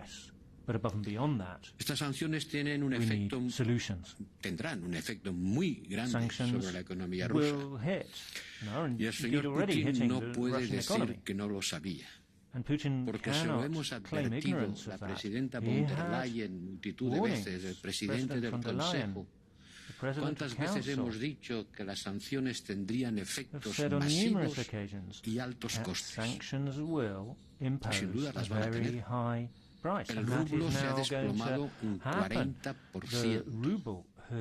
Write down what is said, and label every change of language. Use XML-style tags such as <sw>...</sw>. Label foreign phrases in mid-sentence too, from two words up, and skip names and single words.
<es>Estas sanciones tienen un efecto, tendrán un efecto muy grande sobre la economía rusa. Y el señor Putin no puede decir que no lo sabía. Porque se lo hemos advertido la presidenta von der Leyen multitud de veces, el presidente del Consejo. ¿Cuántas veces hemos dicho que las sanciones tendrían efectos masivos y altos costes? Sin duda las van a tener. El rublo se ha desplomado un 40%.</es>